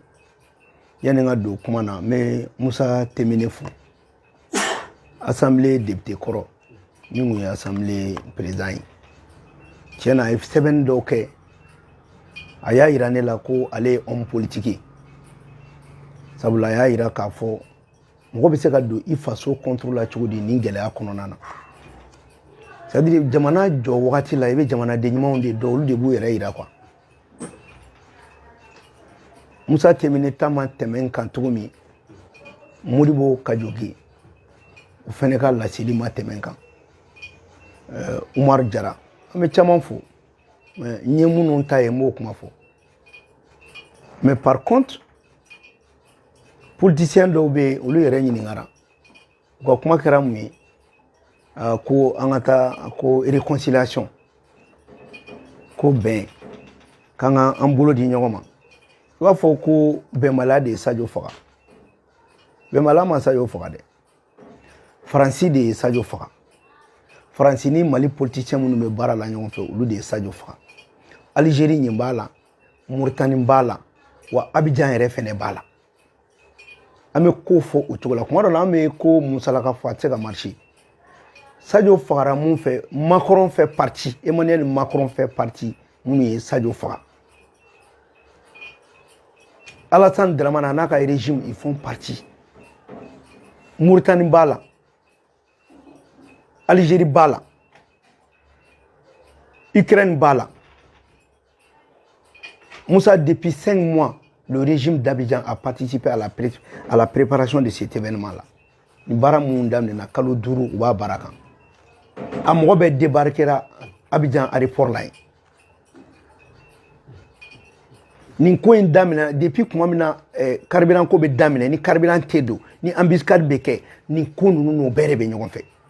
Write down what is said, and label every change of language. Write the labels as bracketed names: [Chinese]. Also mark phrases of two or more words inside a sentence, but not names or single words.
[Bambara] Yani n ka don kuma na n bɛ Musa Temene fo, [French] assemblée député [Bambara] kɔrɔ min kun ye [French] assemblée président [Bambara] ye. Tiɲɛ na a ye sɛbɛnni dɔw kɛ a y'a yira ne la ko ale ye [French] homme politique [Bambara] ye sabula a y'a yira k'a fɔ mɔgɔ bɛ se ka don i faso contre la cogo di nin gɛlɛya kɔnɔna na. [French] C'est à dire [Bambara] jamana jɔ wagati la i bɛ jamanaden ɲumanw de dɔn olu de b'u yɛrɛ yira quoi. Musa Temene ta ma tɛmɛ n kan cogo min Modibo Kajogi o fɛnɛ ka laseli ma tɛmɛ n kan. Umar Jara an bɛ caman fo mais n ye minnu ta ye n b'o kuma fɔ. [French] Mais par contre politiciens [Bambara] dɔw bɛ yen olu yɛrɛ ɲininkara u ka kuma kɛra mun ye ko an ka taa ko réconciliation ko bɛn k'an ka an bolo di ɲɔgɔn ma. I b'a fɔ ko bɛnbaliya de ye Sadio faga. Bɛnbaliya ma Sadio faga dɛ. Faransi de ye Sadio faga. Faransi ni Mali politicien minnu bɛ baara la ɲɔgɔn fɛ olu de ye Sadio faga. Algérie ɲin b'a la, Mauritanie b'a la, wa Abidjan yɛrɛ fɛnɛ b'a la. An bɛ ko fɔ o cogo la. Kuma dɔ la an bɛ ko musalaka fɔ a tɛ se ka marcher. Sadio fagara mun fɛ [French] Macron fait partie, Emmanuel Macron fait partie [Bambara] minnu ye Sadio faga. Alassane Dramane n'a ka régime [French] ils font partie. [Bambara] Mauritanie b'a la, Algérie b'a la, Ukraine b'a la. [French] Moussa, depuis 5 mois, le régime d'Abidjan a participé à la préparation de cet événement-là. [Bambara] Ni bara mun damina kalo 5 u b'a baara kan. A mɔgɔ bɛ débarquera Abidjan aéroport la yen. Nin ko in damina depuis kuma min na carburant ko bɛ daminɛ ni carburant tɛ don ni embuscade bɛ kɛ nin ko ninnu n'o bɛɛ de bɛ ɲɔgɔn fɛ.